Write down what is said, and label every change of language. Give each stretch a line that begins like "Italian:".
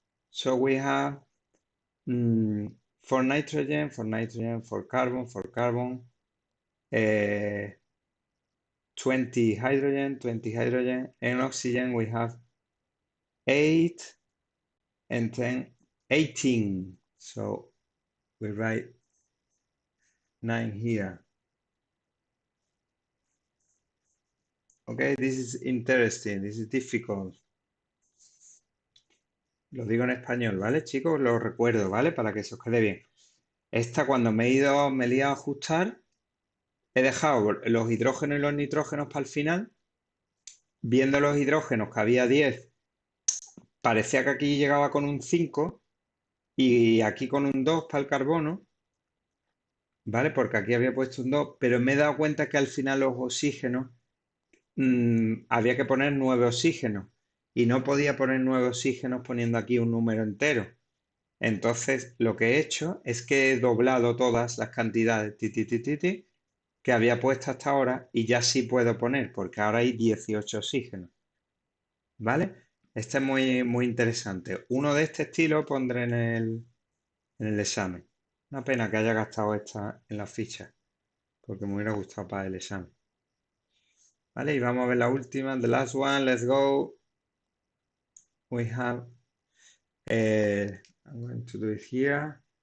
English: So we have 4 nitrogen, 4 nitrogen, 4 carbon, 4 carbon, 20 hydrogen, 20 hydrogen, and oxygen we have 8 and 10, 18. So we write 9 here. Okay, this is interesting, this is difficult.
Spanish: Lo digo en español, ¿vale, chicos? Lo recuerdo, ¿vale? Para que se os quede bien. Esta, cuando me he ido a ajustar, he dejado los hidrógenos y los nitrógenos para el final. Viendo los hidrógenos que había 10, parecía que aquí llegaba con un 5 y aquí con un 2 para el carbono, ¿vale? Porque aquí había puesto un 2, pero me he dado cuenta que al final los oxígenos había que poner 9 oxígenos y no podía poner 9 oxígenos poniendo aquí un número entero. Entonces, lo que he hecho es que he doblado todas las cantidades que había puesto hasta ahora y ya sí puedo poner, porque ahora hay 18 oxígenos. ¿Vale? Este es muy interesante. Uno de este estilo pondré en el examen. Una pena que haya gastado esta en la ficha, porque me hubiera gustado para el examen. ¿Vale? Y vamos a ver la última.
English: The last one, let's go. We have, I'm going to do it here.